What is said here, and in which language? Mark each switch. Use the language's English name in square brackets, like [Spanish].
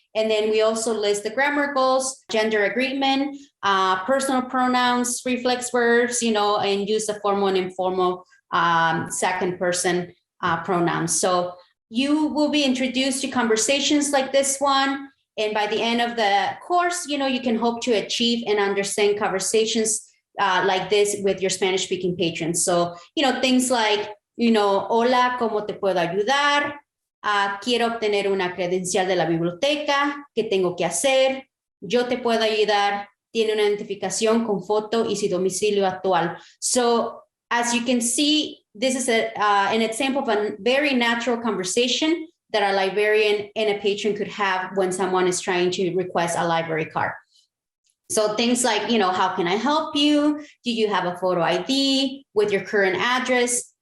[English] And then we also list the grammar goals, gender agreement, personal pronouns, reflex verbs, and use the formal and informal second person pronouns. So you will be introduced to conversations like this one. And by the end of the course, you can hope to achieve and understand conversations like this with your Spanish-speaking patrons. So, things like, [Spanish] hola, ¿cómo te puedo ayudar? Quiero obtener una credencial de la biblioteca. ¿Qué tengo que hacer? Yo te puedo ayudar. Tiene una identificación con foto y su domicilio actual. [English] So, as you can see, this is an example of a very natural conversation that a librarian and a patron could have when someone is trying to request a library card. So things like, how can I help you? Do you have a photo ID with your current address?